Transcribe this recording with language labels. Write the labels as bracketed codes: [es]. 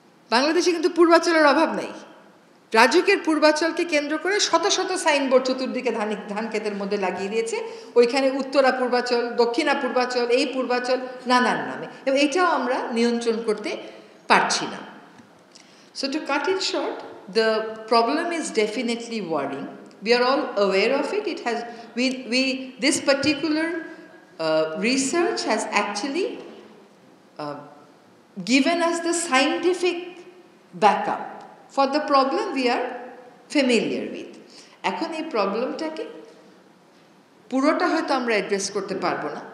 [bn] বাংলাদেশে কিন্তু পূর্বাচলের অভাব নেই। রাজুকের পূর্বাচলকে কেন্দ্র করে শত শত সাইনবোর্ড চতুর্দিকে ধান ক্ষেতের মধ্যে লাগিয়ে দিয়েছে। ওইখানে উত্তরা পূর্বাচল, দক্ষিণা পূর্বাচল, এই পূর্বাচল, নানান নামে। এবং এইটাও আমরা নিয়ন্ত্রণ করতে পারছি না। [en] So to cut it short, the problem is definitely worrying. We are all aware of it. It has this particular research has actually given us the scientific backup for the problem we are familiar with. [bn] এখন এই প্রবলেমটাকে পুরোটা হয়তো আমরা address করতে পারবো না।